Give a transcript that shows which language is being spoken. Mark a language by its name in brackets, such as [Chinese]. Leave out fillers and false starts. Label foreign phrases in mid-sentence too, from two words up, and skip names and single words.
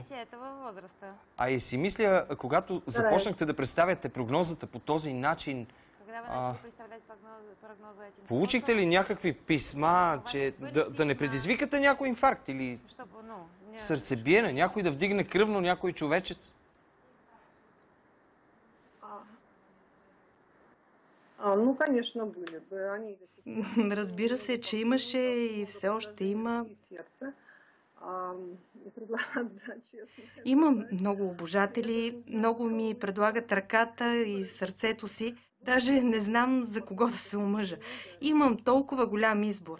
[Bulgarian] А и си мисля, когато започнахте да представяте прогнозата по този начин, получихте ли някакви писма, че да не предизвикате някой инфаркт или сърцебиене, някой да вдигне кръвно някой човечец? [Russian] Конечно, были бы. [Bulgarian] Разбира се, че имаше и все още има. Имам много обожатели, много ми предлагат ръката и сърцето си. Даже не знам за кого да се омъжа. Имам толкова голям избор.